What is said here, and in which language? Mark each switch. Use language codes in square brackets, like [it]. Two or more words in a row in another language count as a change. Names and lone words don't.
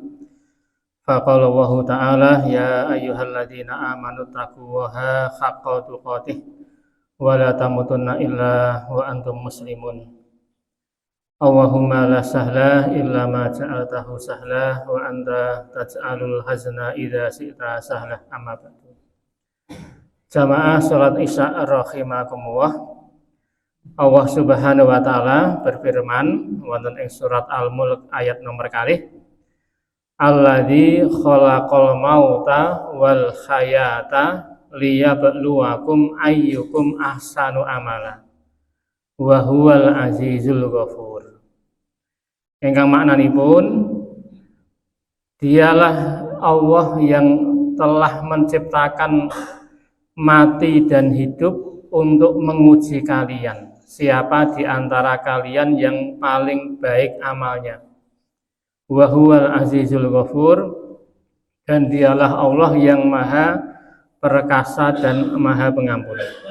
[ar] فقال الله تعالى يا أيها الذين آمنوا اتقوا الله حق تقاته ولا تموتن إلا وأنتم مسلمون. اللهم لا سهل إلا ما جعلته سهلا وأنت تجعل الحزن إذا شئت سهلا. أما بعد. [id] Jamaah salat Isya rahimakumullah. [jv] Allah [ar] سبحانه وتعالى [jv] berfirman wonten ing surat Al-Mulk ayat nomor kalih. [ar] الذي خلق الموت والحياة ليبلوكم أيكم أحسن عملا. وهو العزيز الغفور. [jv] Ingkang maknanipun [id] dialah Allah yang telah menciptakan mati dan hidup untuk menguji kalian. Siapa di antara kalian yang paling baik amalnya? [ar] وهو العزيز الغفور, [id] dan dialah Allah yang maha perkasa dan maha pengampun.